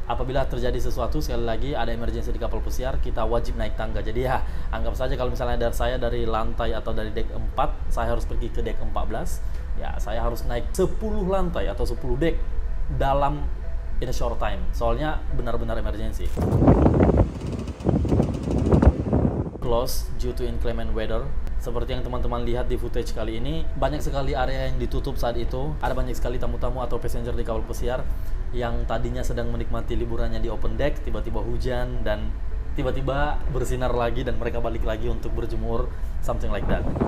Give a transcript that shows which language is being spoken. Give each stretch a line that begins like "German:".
Indonesian: Apabila terjadi sesuatu, sekali lagi ada emergency di kapal pesiar, kita wajib naik tangga. Jadi ya, anggap saja kalau misalnya dari saya dari lantai atau dari deck 4, saya harus pergi ke deck 14, ya saya harus naik 10 lantai atau 10 deck dalam
English: in a short time,
Indonesian: soalnya benar-benar emergency.
English: Close due to inclement weather.
Indonesian: Seperti yang teman-teman lihat di footage kali ini, banyak sekali area yang ditutup saat itu. Ada banyak sekali tamu-tamu atau passenger di kapal pesiar yang tadinya sedang menikmati liburannya di open deck, tiba-tiba hujan dan tiba-tiba bersinar lagi dan mereka balik lagi untuk berjemur,
English: something like that.